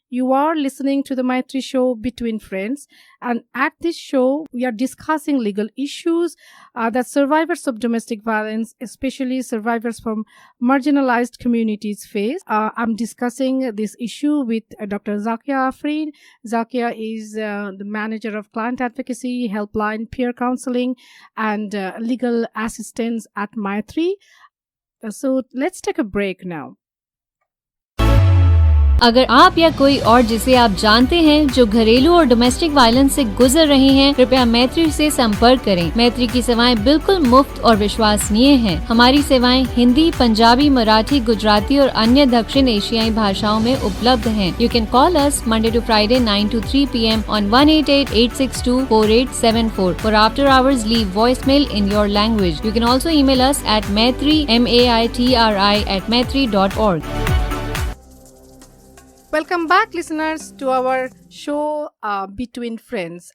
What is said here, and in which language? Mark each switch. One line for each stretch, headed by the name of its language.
English: You are listening to the Maitri show Between Friends, and at this show, we are discussing legal issues that survivors of domestic violence, especially survivors from marginalized communities, face. I'm discussing this issue with Dr. Zakia Afrin. Zakia is the manager of client advocacy, helpline, peer counseling, and legal assistance at Maitri. So let's take a break now.
Hindi: अगर आप या कोई और जिसे आप जानते हैं जो घरेलू और डोमेस्टिक वायलेंस से गुजर रहे हैं, कृपया मैत्री से संपर्क करें। मैत्री की सेवाएं बिल्कुल मुफ्त और विश्वसनीय हैं। हमारी सेवाएं हिंदी, पंजाबी, मराठी, गुजराती और अन्य दक्षिण एशियाई भाषाओं में उपलब्ध हैं।
English: You can call us Monday to Friday 9 to 3 p.m. on 188-862-4874. For after hours, leave voicemail in your language. You can also email us at maitri, maitri@maitri.org. Welcome back, listeners, to our show Between Friends.